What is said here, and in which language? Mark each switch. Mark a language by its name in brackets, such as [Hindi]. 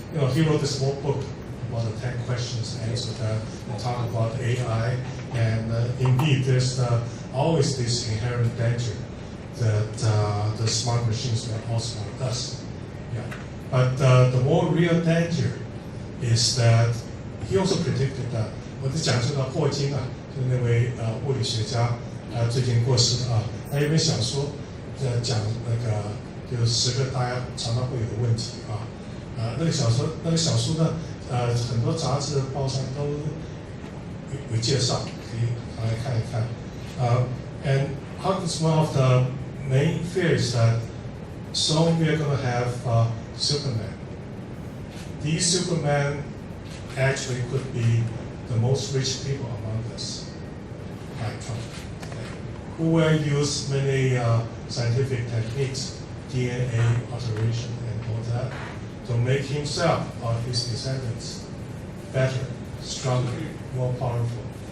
[English] You know, he wrote this small book about the 10 questions answered that talk about AI, and indeed, there's always this inherent danger that the smart machines will outsmart us. Yeah. But the more real danger is that he also predicted that. [Chinese] 我就讲这个霍金啊，就是那位物理学家，最近过世的啊，他有本小说，讲那个就是10个大家常常会有的问题啊，那个小说呢，很多杂志报上都有介绍，可以拿来看一看。 [English] And Hawkins, one of the main fears that soon we are going to have Superman. These Supermen actually could be the most rich people among us, like Trump, who will use many scientific techniques, DNA alteration and all that, to make himself or his descendants better, stronger, more powerful.